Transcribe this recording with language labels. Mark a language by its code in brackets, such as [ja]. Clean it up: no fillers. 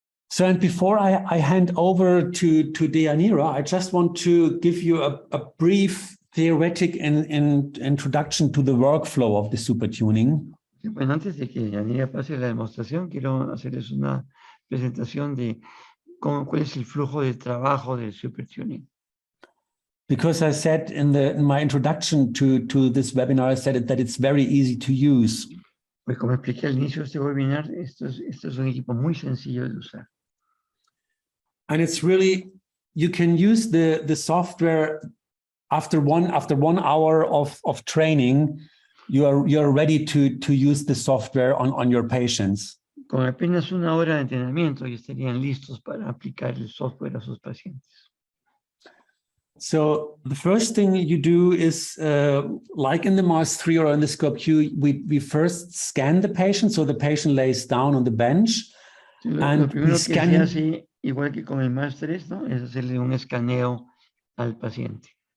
[en] So, and before I hand over to Deyanira, I just want to give you a brief theoretic introduction to the workflow of the SuperTuning. [es] Bueno, antes de que Deyanira pase la demostración, quiero hacerles una presentación de cuál es el flujo de trabajo del SuperTuning. [en] Because I said in my introduction to this webinar, I said that it's very easy to use. [es] Pues como expliqué al inicio de este webinar, esto es un equipo muy sencillo de usar. [en] And it's really, you can use the software after one hour of training. You're ready to use the software on your patients. [es] Con apenas una hora de entrenamiento y estarían listos para aplicar el software a sus pacientes. [en] So the first thing you do is, like in the Mars 3 or in the Scope Q, we first scan the patient. So the patient lays down on the bench. [es] Lo primero que se hace, igual que con el Mars 3, ¿no? Es hacerle un escaneo al paciente.